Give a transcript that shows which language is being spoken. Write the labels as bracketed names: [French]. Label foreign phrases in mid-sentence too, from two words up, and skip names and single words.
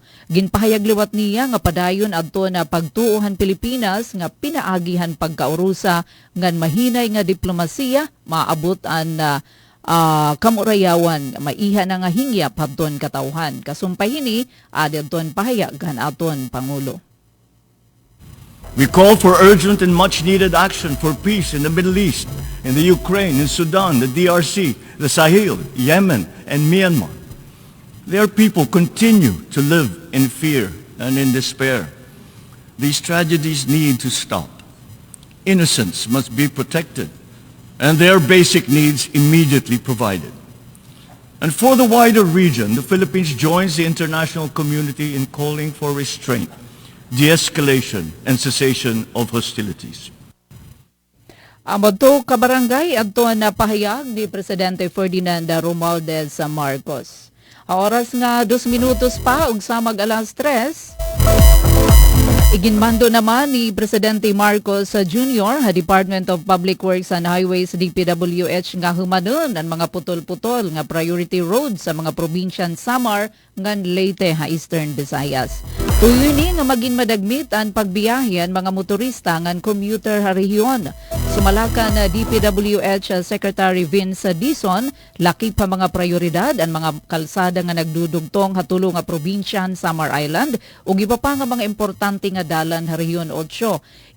[Waray] Ginpahayag liwat niya nga padayon adto na pagtuohan Pilipinas nga pinaagihan pagkaurusa ngan mahinay nga diplomasiya maabot an kamurayawan maiha na nga hingyap hadton katawhan. Kasumpay hini adton pahayagan aton Pangulo. [English] We call for urgent and much-needed action for peace in the Middle East, in the Ukraine, in Sudan, the DRC, the Sahel, Yemen, and Myanmar. Their people continue to live in fear and in despair. These tragedies need to stop. Innocents must be protected, and their basic needs immediately provided. And for the wider region, the Philippines joins the international community in calling for restraint, de-escalation, and cessation of hostilities. [Waray] Amadto kabarangay adto na pahayag ni Presidente Ferdinand Romualdez Marcos. Oras nga 2 minutos pa ug sa mag-alas 3. Iginmando naman ni Presidente Marcos Jr. ha Department of Public Works and Highways DPWH nga humanon ang mga putol-putol nga [English] priority roads [Waray] sa mga probinsyan Samar ngan Leyte ha Eastern Visayas. Tuyo ni nga maging madagmit ang pagbiyahe mga motorista ngan commuter ha rehiyon. Sumalakan na DPWH Secretary Vince Dizon, lakip pa mga prioridad ang mga kalsada nga nagdudugtong hatulo nga probinsyan Samar Island ug iba pa nga mga importante nga dalan ha Rehiyon 8.